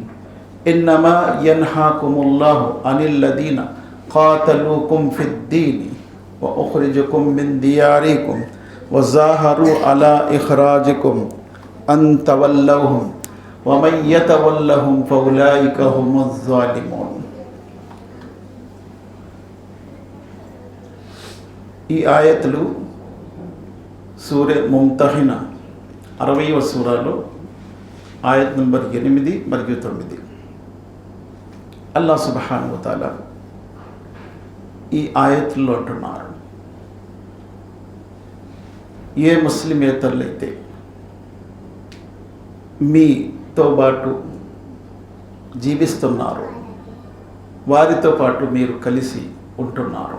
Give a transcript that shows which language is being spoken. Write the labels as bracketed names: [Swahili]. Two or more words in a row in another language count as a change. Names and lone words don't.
[Arabic] إنما ينهاكم الله عن الذين قاتلوكم في الدين وأخرجكم من دياركم وظاهروا على إخراجكم أن تولوهم ومن يتولهم فأولئك هم الظالمون. [Telugu] ఈ ఆయతులు సూరే ముంతహిన 60వ సూరాలో ఆయత్ నంబర్ 8 మరియు 9. అల్లాహ్ [Arabic] سبحانه وتعالى [Telugu] ఈ ఆయతుల్లో అంటున్నారు: ఏ ముస్లిమేతరులైతే మీతో పాటు జీవిస్తున్నారు, వారితో పాటు మీరు కలిసి ఉంటున్నారు.